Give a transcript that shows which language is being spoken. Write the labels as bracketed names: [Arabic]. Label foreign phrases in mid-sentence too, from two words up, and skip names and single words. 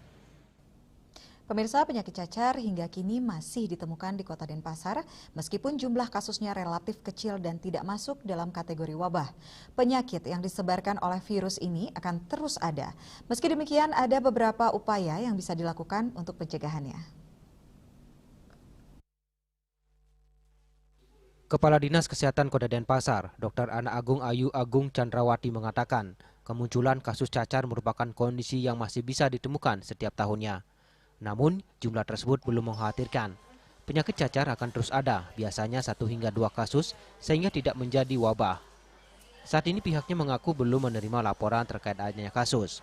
[Indonesian] Pemirsa, penyakit cacar hingga kini masih ditemukan di Kota Denpasar, meskipun jumlah kasusnya relatif kecil dan tidak masuk dalam kategori wabah. Penyakit yang disebarkan oleh virus ini akan terus ada. Meski demikian, ada beberapa upaya yang bisa dilakukan untuk pencegahannya. Kepala Dinas Kesehatan Kota Denpasar, Dr. Ana Agung Ayu Agung Chandrawati mengatakan, kemunculan kasus cacar merupakan kondisi yang masih bisa ditemukan setiap tahunnya. Namun, jumlah tersebut belum mengkhawatirkan. Penyakit cacar akan terus ada, biasanya 1 hingga 2 kasus, sehingga tidak menjadi wabah. Saat ini pihaknya mengaku belum menerima laporan terkait adanya kasus.